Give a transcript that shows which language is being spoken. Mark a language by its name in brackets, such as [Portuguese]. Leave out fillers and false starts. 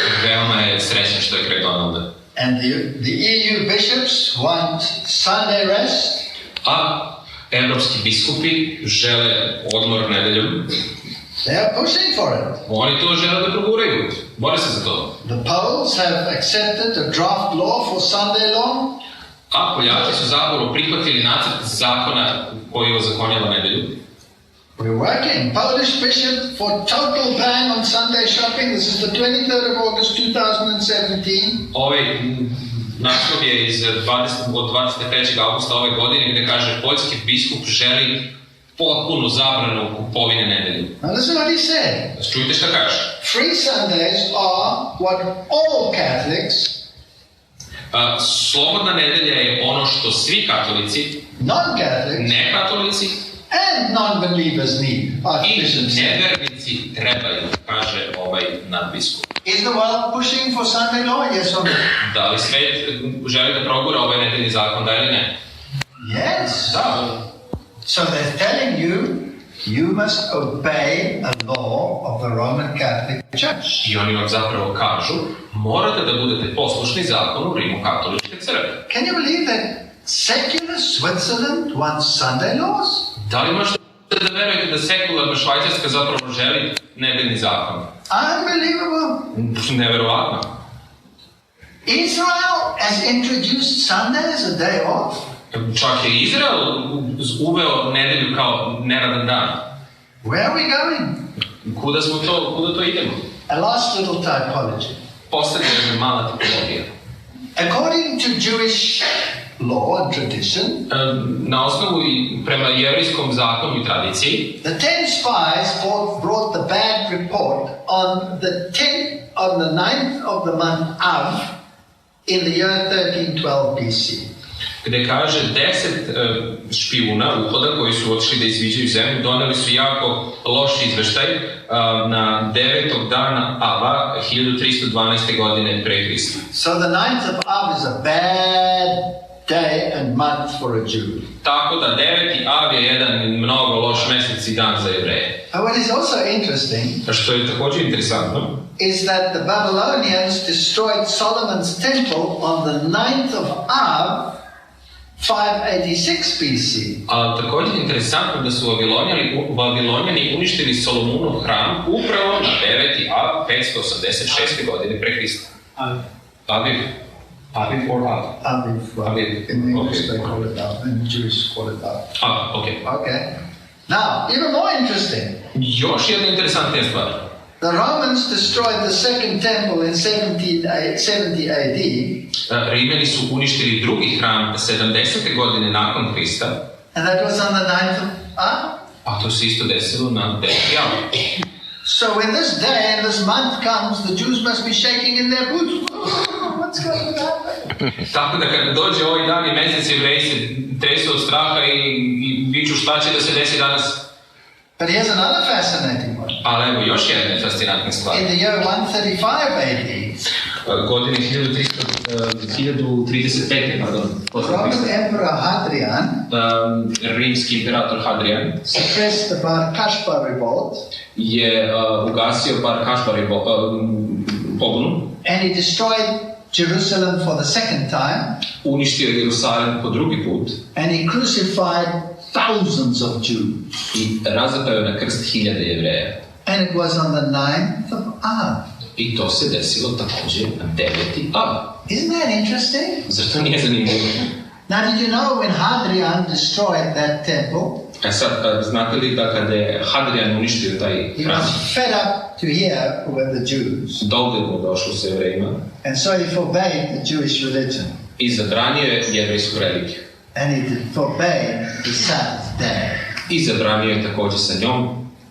[Serbian] Veoma je srećan što je kraj Donalda. [English] And the EU bishops want Sunday rest. [Serbian] A evropski biskupi žele odmor nedeljom. [English] They are pushing for it. [Serbian] Oni to žele da proguraju. Bore se za to. [English] The Poles have accepted a draft law for Sunday law. [Serbian] A Poljaci su zapravo prihvatili nacrt zakona koji ozakonjava nedelju. [English] We're working. Polish bishop for total ban on Sunday shopping. This is the 23rd of August 2017. [Serbian] Ovaj naslov je od 23. augusta ove godine gdje kaže poljski biskup želi potpunu zabranu kupovine nedelju. [English] Now listen what he said. [Serbian] Čujte šta kaže. [English] Free Sundays are what all Catholics, [Serbian] slobodna nedelja je ono što svi katolici, [English] non-Catholics, [Serbian] nekatolici [English] and non-believers need. [Serbian] i nevernici trebaju, kaže ovaj nadbiskup. [English] Is the world pushing for Sunday law? Yes or no? [Serbian] Da li svet želi da progura ovaj nedeljni zakon, da ili ne? [English] Yes. [Serbian] Da. [English] So they're telling you, you must obey a law of the Roman Catholic Church. [Serbian] I oni vam zapravo kažu, morate da budete poslušni zakonu Rimokatoličke crkve. [English] Can you believe that secular Switzerland wants Sunday laws? [Serbian] Da li možete da verujete da sekularna Švajcarska zapravo želi nedeljni zakon? [English] Unbelievable. [Serbian] Neverovatno. [English] Israel has introduced Sunday as a day off. [Serbian] Čak je Izrael uveo nedelju kao neradan dan. [English] Where are we going? [Serbian] Kuda to idemo? [English] A last little typology. [Serbian] Posljednja je mala tipologija. [English] According to Jewish law and tradition, [Serbian] na osnovu i prema jevrijskom zakonu i tradiciji, [English] the 10 spies brought the bad report on the 9th of the month Av in the year 1312 BC. [Serbian] Gde kaže 10 špijuna uhoda koji su otišli da izviđaju zemlju, doneli su jako loš izveštaj na 9. dana Ava 1312. godine pre Hrista. [English] So the 9th of Av is a bad day and month for a Jew. [Serbian] Tako da 9. Av je jedan mnogo loš mesec i dan za Jevreje. [English] And what is also interesting, [Serbian] Što je također interesantno, [English] is that the Babylonians destroyed Solomon's temple on the 9th of Av 586 BC. [Serbian] a također interesantno da su Babilonjani uništili Solomunov hram upravo na 9. Av 586. godine pre Hrista. [English] Aviv or Av? Aviv. In English they call it Av, in Jewish call it Av. Okay. Okay. Now, even more interesting. [Serbian] Još jedna interesantnija stvar. [English] The Romans destroyed the second temple in 70 AD. [Serbian] Rimljani su uništili drugi hram 70. godine nakon Hrista. [English] And that was on the 9th of Av. [Serbian] A to se isto desilo na 9. Av. [English] So when this day and this month comes, the Jews must be shaking in their boots. What's going to happen? [Serbian] Tako da kad dođe ovaj dan i mesec, Jevreji se tresu od straha i viču šta će da se desi danas. [English] But here's another fascinating one. [Serbian] Ali evo još jedna fascinantna stvar. [English] In the year 135 AD, [Serbian] Godine 1035. [English] Roman Emperor Hadrian [Serbian] rimski imperator Hadrian [English] suppressed the Bar Kokhba revolt, [Serbian] je ugasio Bar Kokhba pobunu, [English] and he destroyed Jerusalem for the second time, [Serbian] uništio Jerusalim po drugi put [English] and he crucified thousands of Jews. [Serbian] i razapeo na krst hiljade Jevreja. [English] And it was on the 9th of Av. [Serbian] I to se desilo također na 9. Av. [English] Isn't that interesting? [Serbian] Zašto nije zanimljivo? [English] Now, did you know when Hadrian destroyed that temple, [Serbian] Sad, znate li da kada je Hadrian uništio taj [English] he [Serbian] hram, [English] was fed up to here with the Jews, [Serbian] dovde mu došlo sa Jevrejima [English] and so he forbade the Jewish religion, [Serbian] i zabranio je jevrejsku religiju. [English] and he forbade the Sabbath day. [Serbian] I zabranio je također sa njom